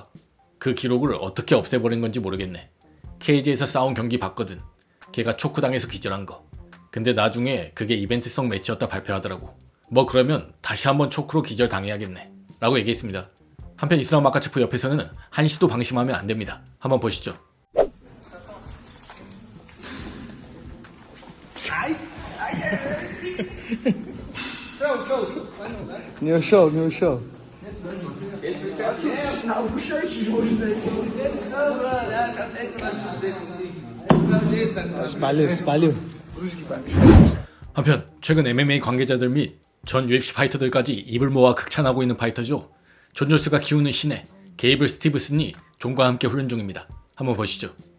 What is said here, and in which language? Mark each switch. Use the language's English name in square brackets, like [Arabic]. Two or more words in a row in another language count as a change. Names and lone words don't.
[Korean] 그 기록을 어떻게 없애버린 건지 모르겠네. 케이지에서 싸운 경기 봤거든. 걔가 초크당해서 기절한 거. 근데 나중에 그게 이벤트성 매치였다 발표하더라고. 뭐 그러면 다시 한번 초크로 기절 당해야겠네 라고 얘기했습니다. 한편 이스라엘 마카체프 옆에서는 한시도 방심하면 안 됩니다. 한번 보시죠. [Chinese] 你要笑，你要笑。18, 18. [Korean] 한편 최근 MMA 관계자들 및 전 UFC 파이터들까지 입을 모아 극찬하고 있는 파이터죠. 존 존스가 키우는 신예 게이블 스티브슨이 존과 함께 훈련 중입니다. 한번 보시죠.